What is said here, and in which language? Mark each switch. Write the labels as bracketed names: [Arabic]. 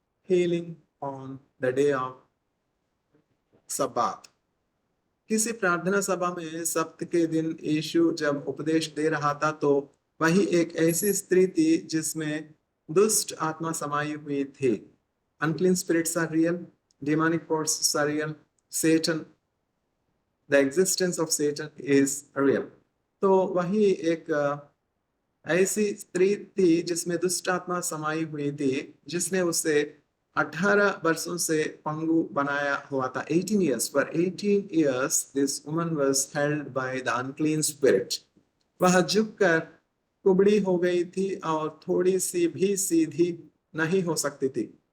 [English] Healing on the day of Sabbath. [Hindi] किसी प्रार्थना सभा में सप्त के दिन यीशु जब उपदेश दे रहा था, तो वही एक ऐसी स्त्री थी जिसमें दुष्ट आत्मा समाई हुई थी। [English] Unclean spirits are real, demonic forces are real, Satan, the existence of Satan is real. [Hindi] तो वही एक ऐसी स्त्री थी जिसमें दुष्ट आत्मा समाई हुई थी, जिसने उसे 18 वर्षों से पंगु बनाया हुआ था। [English] 18 years, for 18 years this woman was held by the unclean spirit. [Hindi] वह झुककर कुबड़ी हो गई थी और थोड़ी सी भी सीधी नहीं हो सकती थी।